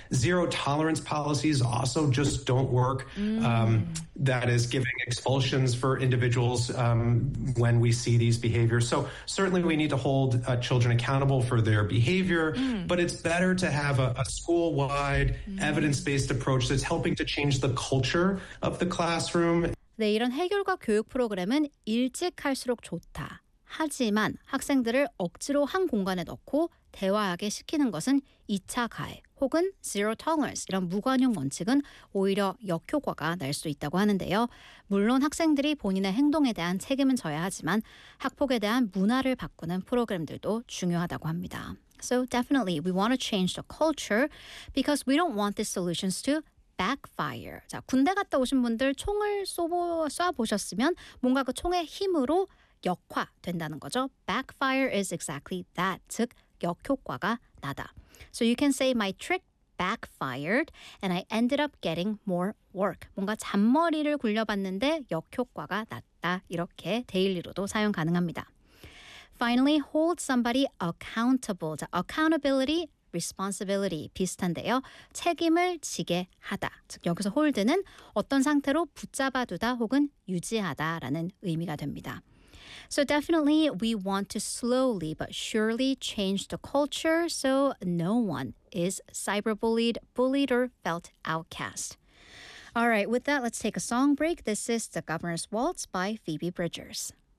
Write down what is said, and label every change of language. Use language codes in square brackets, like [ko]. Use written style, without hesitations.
[en] Zero tolerance policies also just don't work. That is giving expulsions for individuals when we see these behaviors. So certainly we need to hold children accountable for their behavior, but it's better to have a school-wide evidence-based approach that's helping to change the culture of the classroom. [ko] 네, 이런 해결과 교육 프로그램은 일찍 할수록 좋다. 하지만 학생들을 억지로 한 공간에 넣고 대화하게 시키는 것은 2차 가해 혹은 zero tolerance 이런 무관용 원칙은 오히려 역효과가 날 수 있다고 하는데요. 물론 학생들이 본인의 행동에 대한 책임은 져야 하지만 학폭에 대한 문화를 바꾸는 프로그램들도 중요하다고 합니다. [en] So definitely we want to change the culture because we don't want these solutions to backfire. [ko] 자, 군대 갔다 오신 분들 총을 쏴보셨으면 뭔가 그 총의 힘으로 역화된다는 거죠. [en] Backfire is exactly that. [ko] 즉, 역효과가 나다. [en] So you can say my trick backfired and I ended up getting more work. [ko] 뭔가 잔머리를 굴려봤는데 역효과가 났다. 이렇게 데일리로도 사용 가능합니다. [en] Finally, hold somebody accountable. [ko] 자, [en] accountability responsibility [ko] 비슷한데요. 책임을 지게 하다. 즉 여기서 hold는 어떤 상태로 붙잡아 두다 혹은 유지하다라는 의미가 됩니다. [en] So definitely we want to slowly but surely change the culture so no one is cyberbullied, bullied or felt outcast. All right, with that let's take a song break. This is The Governor's Waltz by Phoebe Bridgers.